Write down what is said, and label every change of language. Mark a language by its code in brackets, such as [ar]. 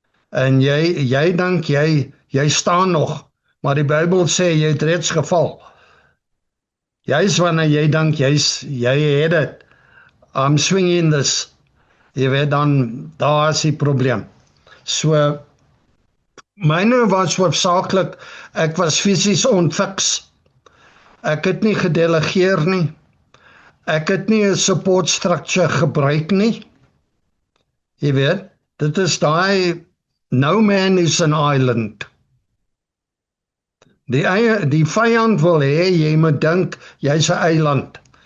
[af] En jy dink jy staan nog, maar die Bybel sê jy het reeds geval. Jy's wanneer jy dink jy het dit. [en] I'm swinging this. [af] Jy weet, dan daar is die probleem. So, myne was hoofsaaklik, ek was fisies onfiks. Ek het nie gedelegeer nie. Ek het nie 'n support structure gebruik nie. Jy weet, dit is daai [en] no man is an island. [af] Die vyand wil hê, jy moet dink, jy's 'n eiland.